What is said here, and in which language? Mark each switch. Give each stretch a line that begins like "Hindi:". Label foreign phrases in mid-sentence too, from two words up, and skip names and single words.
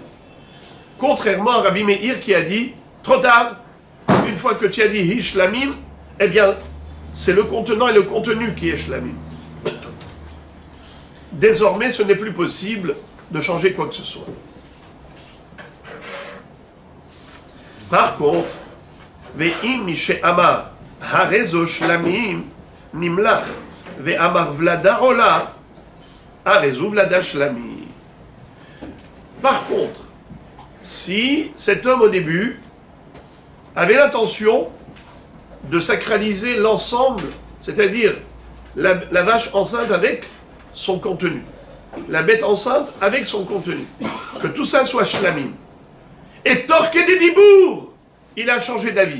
French: Contrairement à Rabbi Meir qui a dit, trop tard, une fois que tu as dit
Hebrew: היא שלמים,
French: eh bien, c'est le contenant et le contenu qui est shlamim. Désormais, ce n'est plus possible de changer quoi que ce soit. Par contre,
Hebrew: ואם משאמר הרי זו שלמים נמלך ואמר ולדה עולה הרי ולדה שלמים.
French: Par contre, si cet homme au début avait l'intention de sacraliser l'ensemble, c'est-à-dire la vache enceinte avec son contenu, la bête enceinte avec son contenu, que tout ça soit shlamim, et torque des dibour, il a changé d'avis.